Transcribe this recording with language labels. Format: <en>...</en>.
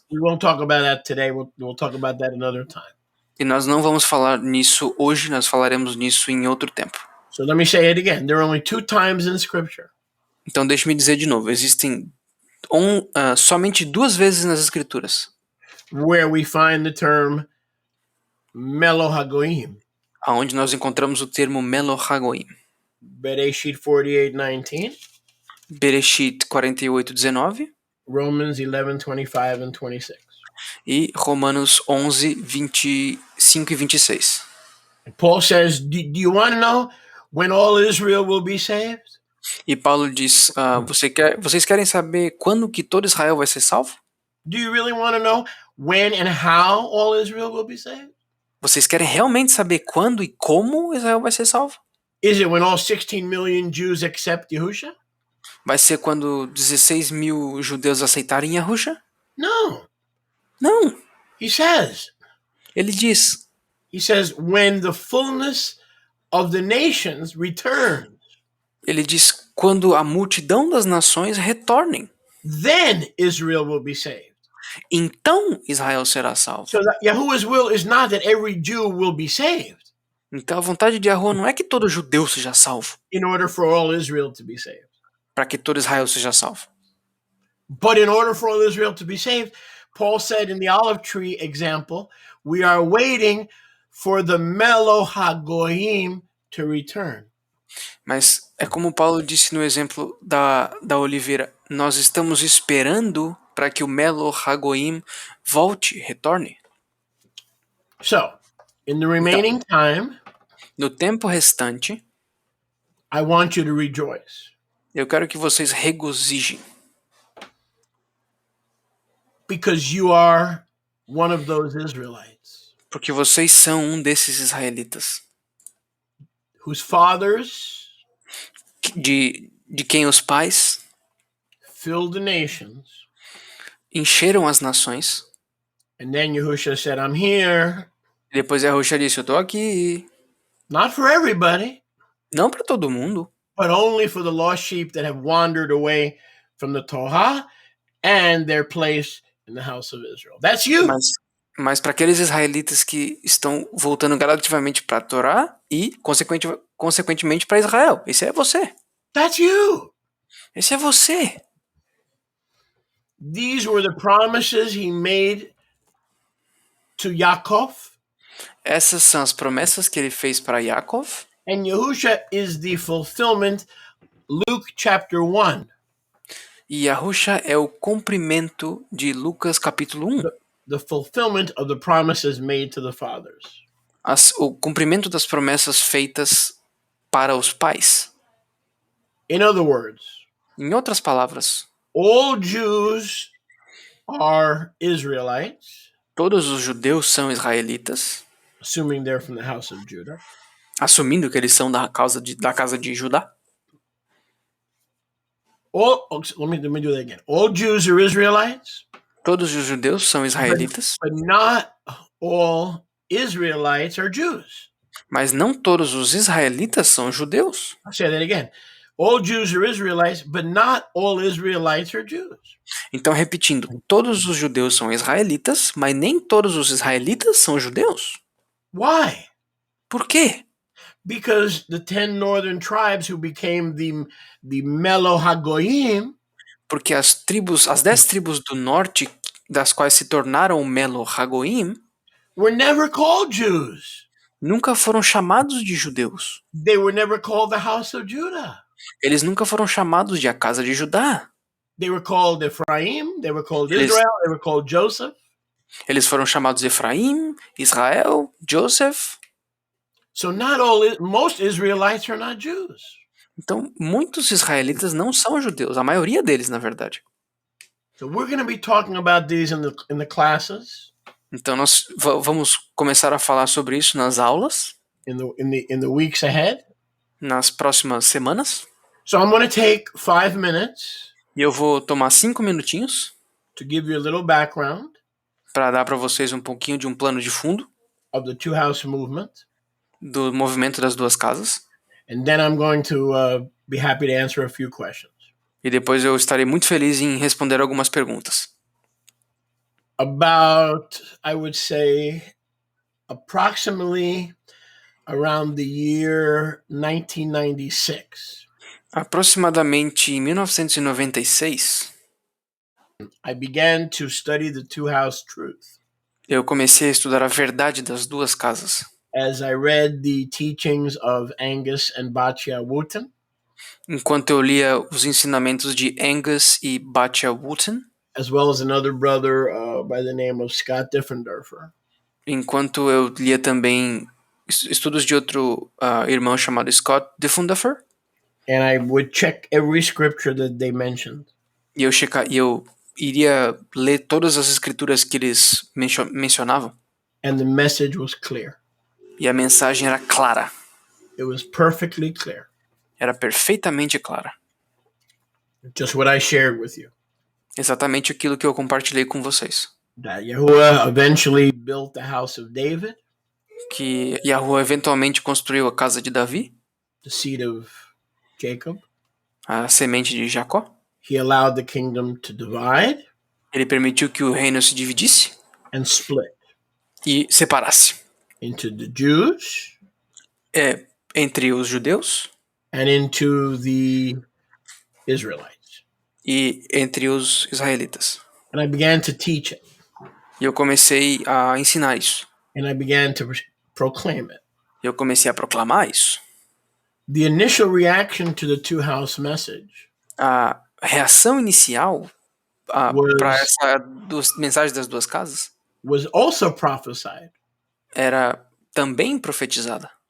<en>We won't talk about that today. We'll talk about that another time.</en> <pt>E nós não vamos falar nisso hoje, nós falaremos nisso em outro tempo.</pt> <en>So let me say it again. There are only 2 times in scripture.</en> <pt>Então deixe-me dizer de novo, existem somente 2 vezes nas escrituras.</pt> <en>Where we find the term melo hagoyim.</en> <pt>Aonde nós encontramos o termo melo hagoyim.</pt> <en>Bereshit 48:19.</en> <pt>Bereshit 48:19.</pt> <en>Romans 11:25 and 26.</en> <pt>E Romanos 11, 25 e 26.</pt> <en>Paul says, do you want to know when all Israel will be saved?</en> <pt>E Paulo diz, vocês querem saber quando que todo Israel vai ser salvo?</pt> <en>Do you really want to know when and how all Israel will be saved?</en> <pt>Vocês querem realmente saber quando e como Israel vai ser salvo?</pt> <en>Is it when all 16 million Jews accept Yahusha?</en> <pt>Vai ser quando 16 mil judeus aceitarem Yahusha?</pt> <en>No.</en> <pt>Não. Ele diz.</pt> <en>He says when the fullness of the nations returns.</en> <pt>Ele diz quando a multidão das nações retornem.</pt> <en>Then Israel will be saved.</en> <pt>Então Israel será salvo.</pt> <en>So that Yahuwah's will is not that every Jew will be saved.</en> <pt>Então a vontade de Yahuwah não é que todo judeu seja salvo.</pt> <en>In order for all Israel to be saved.</en> <pt>para que todo Israel seja salvo.</pt> <en>But in order for all Israel to be saved, Paul said in the olive tree example, we are waiting for the Melo HaGoyim to return.</en> <pt>Mas é como Paulo disse no exemplo da oliveira, nós estamos esperando para que o Melo Hagoim volte, retorne.</pt> <en>So, in the</en> <pt>Então,</pt> <en>remaining time,</en> <pt>no tempo restante,</pt> <en>I want you to rejoice.</en> <pt>eu quero que vocês regozijem,</pt> <en>Because you are one of those Israelites</en> <pt>porque vocês são um desses israelitas,</pt> <en>whose fathers</en> <pt>de quem os pais</pt> <en>filled the nations.</en> <pt>encheram as nações.</pt> <en>And then Yahushua said, I'm here.</en> <pt>E depois Yahushua disse, eu tô aqui.</pt> <en>Not for everybody,</en> <pt>Não para todo mundo,</pt> <en>but only for the lost sheep that have wandered away from the Torah and their place in the house of Israel. That's you.</en> <pt>mas para aqueles israelitas que estão voltando gradativamente para a Torá e, consequentemente, para Israel. Esse é você.</pt> <en>That's you.</en> <pt>Esse é você.</pt> <en>These were the promises he made to Yaakov.</en> <pt>Essas são as promessas que ele fez para Yaakov.</pt> <en>And Yahushua is the fulfillment, Luke chapter 1.</en> <pt>E Yahusha é o cumprimento de Lucas capítulo 1.</pt> <en>The fulfillment of the promises made to the fathers.</en> <pt>O cumprimento das promessas feitas para os pais.</pt> <en>In other words,</en> <pt>Em outras palavras,</pt> <en>all Jews are Israelites,</en> <pt>todos os judeus são israelitas,</pt> <en>assuming they're from the house of Judah.</en> <pt>assumindo que eles são da casa de Judá.</pt> <en>Let me do that again. All Jews are Israelites,</en> <pt>Todos os judeus são israelitas,</pt> <en>but not all Israelites are Jews.</en> <pt>mas não todos os israelitas são judeus.</pt> <en>I'll say that again. All Jews are Israelites, but not all Israelites are Jews.</en> <pt>Então, repetindo, todos os judeus são israelitas, mas nem todos os israelitas são judeus.</pt> <en>Why?</en> <pt>Por quê?</pt> <en>Because the 10 northern tribes who became the Melo HaGoyim,</en> <pt>Porque as 10 tribos do norte, das quais se tornaram o Melo Hagoim,</pt> <en>were never called Jews.</en> <pt>nunca foram chamados de judeus.</pt> <en>They were never called the house of Judah.</en> <pt>Eles nunca foram chamados de a casa de Judá.</pt> <en>They were called Ephraim, they were called Israel, they were called Joseph.</en> <pt>Eles foram chamados Efraim, Israel, Joseph.</pt> <en>So most Israelites are not Jews.</en> <pt>Então, muitos israelitas não são judeus, a maioria deles, na verdade.</pt> <en>So we're going to be talking about these in the classes.</en> <pt>Então, nós vamos começar a falar sobre isso nas aulas,</pt> <en>In the weeks ahead.</en> <pt>nas próximas semanas.</pt> <en>So I'm going to take 5 minutes.</en> <pt>E eu vou tomar 5 minutinhos</pt> <en>to give you a little background</en> <pt>para dar para vocês um pouquinho de um plano de fundo</pt> <en>of the two house movement.</en> <pt>Do movimento das duas casas.</pt> <en>And then I'm going to be happy to answer a few questions.</en> <pt>E depois eu estarei muito feliz em responder algumas perguntas.</pt> <en>About, I would say, approximately around the year 1996.</en> <pt>Aproximadamente em 1996,</pt> <en>I began to study the two house truth.</en> <pt>Eu comecei a estudar a verdade das duas casas.</pt> <en>As I read the teachings of Angus and Batya Wooten.</en> <pt>Enquanto eu lia os ensinamentos de Angus e Batya Wooten.</pt> <en>As well as another brother by the name of Scott Diffenderfer.</en> <pt>Enquanto eu lia também estudos de outro irmão chamado Scott Diffenderfer.</pt> <en>And I would check every scripture that they mentioned.</en> <pt>E eu iria ler todas as escrituras que eles mencionavam.</pt> <en>And the message was clear.</en> <pt>E a mensagem era clara.</pt> <en>It was perfectly clear.</en> <pt>Era perfeitamente clara.</pt> <en>Just what I shared with you.</en> <pt>Exatamente aquilo que eu compartilhei com vocês.</pt> <en>That Yahuwah eventually built the house of David.</en> <pt>Que Yahuwah eventualmente construiu a casa de Davi.</pt> <en>The seed of Jacob.</en> <pt>A semente de Jacó.</pt> <en>He allowed the kingdom to divide.</en> <pt>Ele permitiu que o reino se dividisse.</pt> <en>And split.</en> <pt>E separasse.</pt> <en>Into the Jews.</en> <pt>Entre os judeus.</pt> <en>And into the Israelites.</en> <pt>e entre os israelitas.</pt> <en>And I began to teach it.</en> <pt>E eu comecei a ensinar isso.</pt> <en>And I began to proclaim it.</en> <pt>Eu comecei a proclamar isso.</pt> <en>The initial reaction to the two-house message</en> <pt>A reação inicial para</pt> <en>was</en> <pt>essa mensagem das duas casas</pt> <en>also prophesied</en> <pt>era também profetizada</pt>